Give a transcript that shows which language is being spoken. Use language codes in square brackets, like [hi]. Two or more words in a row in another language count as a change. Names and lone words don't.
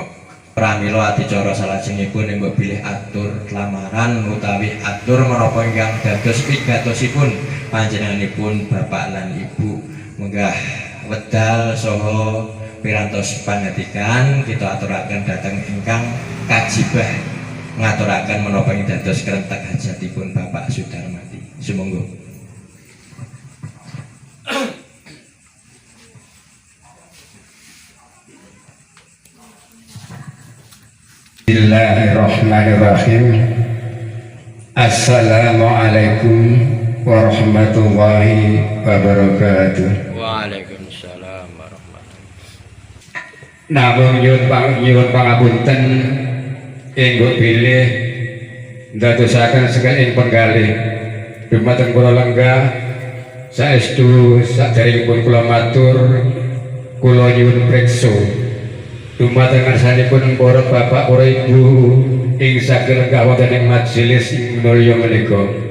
[jv] Pramila adicara salajengipun mbok bilih atur lamaran utawi atur menapa ingkang dados wigatosipun panjenenganipun Bapak lan Ibu menggah wedal saha pirantos pangetikan kita aturaken dhateng ingkang kajibah ngaturaken menapa ing dados krentek hajatipun Bapak Sudarmati. Sumangga. [ar] بسم الله الرحمن الرحيم. السلام عليكم ورحمة الله وبركاته. وعليكم السلام ورحمة الله. [jv] Namung nyuwun pangapunten inggo bilih ndadosaken sekeling penggalih dumateng kula lenggah saestu saderengipun kula matur kula nyuwun preksa dumateng ngarsanipun para bapak para ibu ing saged lenggah wonten ing majelis mulya menika.